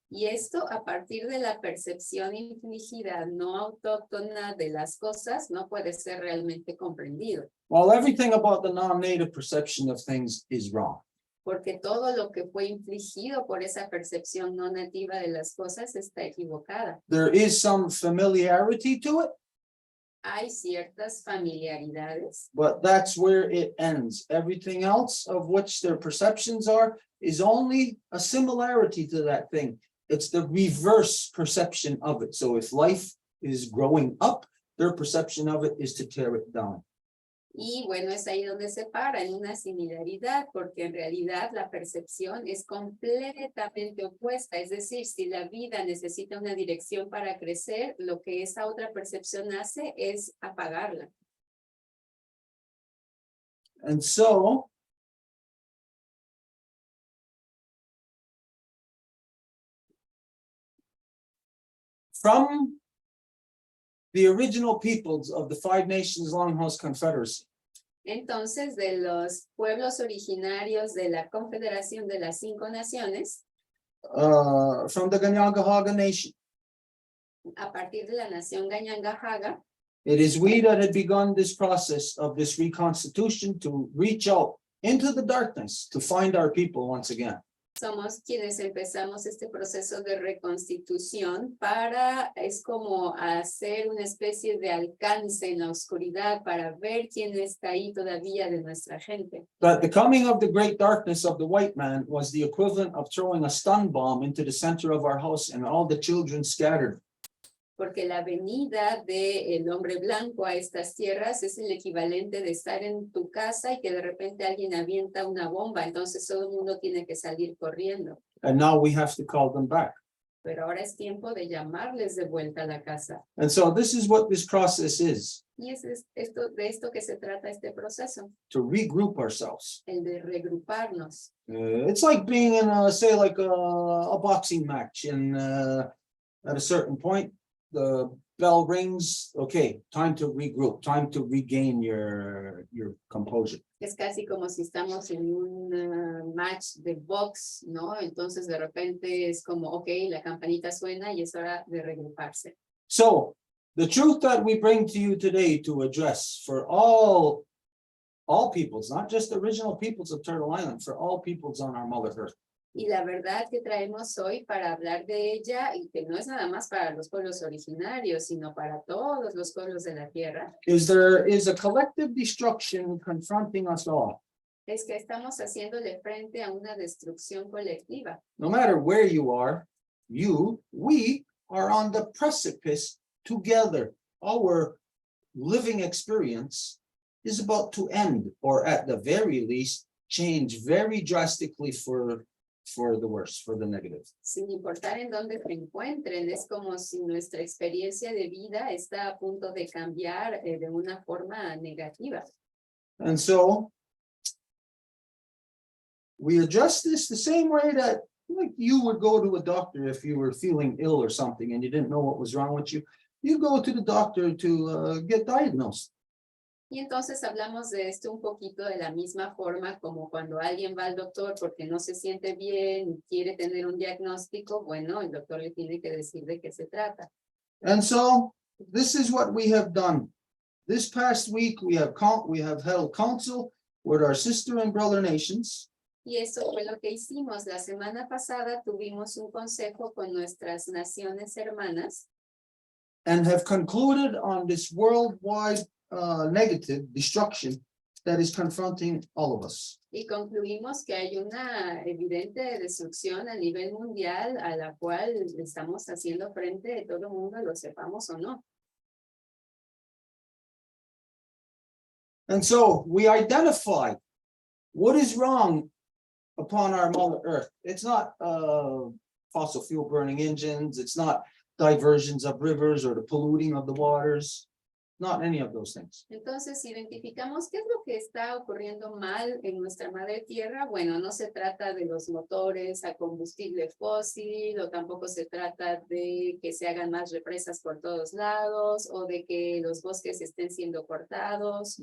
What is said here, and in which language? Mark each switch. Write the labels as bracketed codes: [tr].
[es] Y esto a partir de la percepción infligida no autóctona de las cosas no puede ser realmente comprendido. [en] Well, everything about the non-native perception of things is wrong. [es] Porque todo lo que fue infligido por esa percepción no nativa de las cosas está equivocada. [en] There is some familiarity to it, [es] Hay ciertas familiaridades, [en] but that's where it ends. Everything else of which their perceptions are is only a similarity to that thing. It's the reverse perception of it. So if life is growing up, their perception of it is to tear it down. [es] y bueno, es ahí donde se para en una similaridad, porque en realidad la percepción es completamente opuesta. Es decir, si la vida necesita una dirección para crecer, lo que esa otra percepción hace es apagarla. [en] And so from the original peoples of the Five Nations Longhouse Confederacy, [es] Entonces, de los pueblos originarios de la Confederación de las Cinco Naciones, [en] from the Ganyangahaga Nation, [es] a partir de la nación Ganyangahaga, [en] it is we that had begun this process of this reconstitution to reach out into the darkness to find our people once again. [es] somos quienes empezamos este proceso de reconstitución es como hacer una especie de alcance en la oscuridad para ver quién está ahí todavía de nuestra gente. [en] But the coming of the great darkness of the white man was the equivalent of throwing a stun bomb into the center of our house and all the children scattered. [es] Porque la venida del hombre blanco a estas tierras es el equivalente de estar en tu casa y que de repente alguien avienta una bomba, entonces todo el mundo tiene que salir corriendo. [en] And now we have to call them back. [es] Pero ahora es tiempo de llamarles de vuelta a la casa. [en] And so this is what this process is, [es] Y es de esto que se trata este proceso, [en] to regroup ourselves. [es] el de regruparnos. [en] It's like being in a, say like a boxing match, and at a certain point, the bell rings, okay, time to regroup, time to regain your composure. [es] Es casi como si estamos en un match de box, ¿no? Entonces de repente es como, ok, la campanita suena y es hora de regruparse. [en] So the truth that we bring to you today to address for all peoples, not just the original peoples of Turtle Island, for all peoples on our Mother Earth, [es] Y la verdad que traemos hoy para hablar de ella, y que no es nada más para los pueblos originarios, sino para todos los pueblos de la tierra, [en] is there is a collective destruction confronting us all. [es] es que estamos haciéndole frente a una destrucción colectiva. [en] No matter where you are, we are on the precipice together. Our living experience is about to end, or at the very least, change very drastically for the worse, for the negative. [es] Sin importar en dónde se encuentren, es como si nuestra experiencia de vida está a punto de cambiar de una forma negativa. [en] And so we address this the same way that like you would go to a doctor if you were feeling ill or something and you didn't know what was wrong with you. You go to the doctor to get diagnosed. [es] Y entonces hablamos de esto un poquito de la misma forma como cuando alguien va al doctor porque no se siente bien y quiere tener un diagnóstico, bueno, el doctor le tiene que decir de qué se trata. [en] And so this is what we have done. This past week we have held counsel with our sister and brother nations. [es] Y eso fue lo que hicimos. La semana pasada tuvimos un consejo con nuestras naciones hermanas. [en] And have concluded on this worldwide negative destruction that is confronting all of us. [es] Y concluimos que hay una evidente destrucción a nivel mundial a la cual estamos haciendo frente de todo el mundo, lo sepamos o no. [en] And so we identify what is wrong upon our Mother Earth. It's not fossil fuel burning engines. It's not diversions of rivers or the polluting of the waters. Not any of those things. [es] Entonces, identificamos qué es lo que está ocurriendo mal en nuestra madre tierra. Bueno, no se trata de los motores a combustible fósil, o tampoco se trata de que se hagan más represas por todos lados, o de que los bosques estén siendo cortados.